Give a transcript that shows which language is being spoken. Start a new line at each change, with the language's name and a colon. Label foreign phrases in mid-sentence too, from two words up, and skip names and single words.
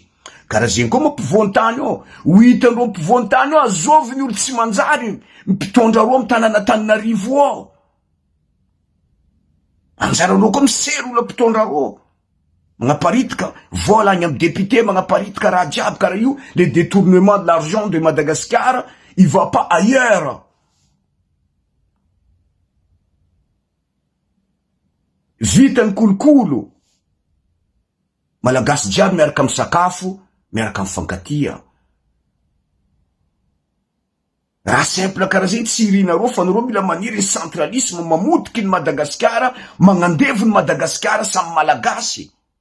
Malagasy: Karaha zegny koa mampivoan-tany ao, ho hitandreo mampivoan-tany ao, azoviny olo tsy manjary mpitondra reo amy tanàna Antananarivo ao. Anjaranao koa misery olo mpitondra reo. Magnaparitika vola agny amy député, magnaparitika raha jiaby karaha io,
French: le détournement de l'argent de Madagascar, il va pas ailleurs.
Malagasy: Vitany kolokolo. Malagasy jiaby miaraka amy sakafo, miaraka amy fankatia. Raha simple karaha zegny tsy irinareo fa nareo mila maniry ny centralisme mamotiky ny Madagasikara, magnandevo ny Madagasikara samy malagasy.